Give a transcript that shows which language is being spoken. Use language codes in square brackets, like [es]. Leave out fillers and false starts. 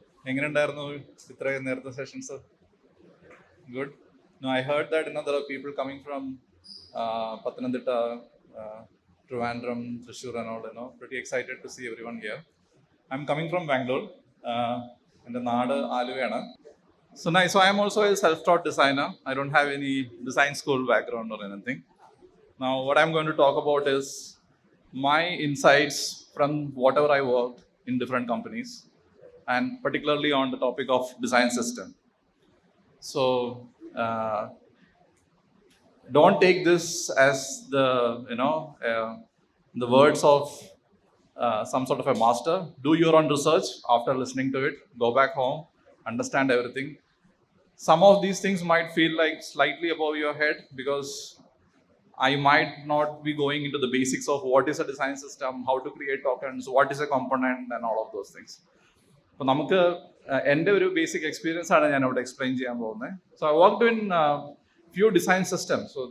[ml] എങ്ങനെയുണ്ടായിരുന്നു ഇത്രയും നേരത്തെ sessions? [en] Good. No, I heard that there are people coming from Pathanamthitta, Trivandrum, Thrissur and all. Pretty excited to see everyone here. I'm coming from Bangalore. [ml] എൻ്റെ നാട് ആലുവയാണ്. [en] So nice. So I am also a self-taught designer. I don't have any design school background or anything. Now, what I'm going to talk about is my insights from whatever I worked in different companies, and particularly on the topic of design system. So, don't take this as the words of some sort of a master. Do your own research after listening to it. Go back home, understand everything. Some of these things might feel like slightly above your head because I might not be going into the basics of what is a design system, how to create tokens, what is a component, and all of those things. [ml] അപ്പോൾ നമുക്ക് എൻ്റെ ഒരു basic experience ആണ് ഞാൻ ഇവിടെ explain ചെയ്യാൻ പോകുന്നത്. [en] So I worked in few design systems.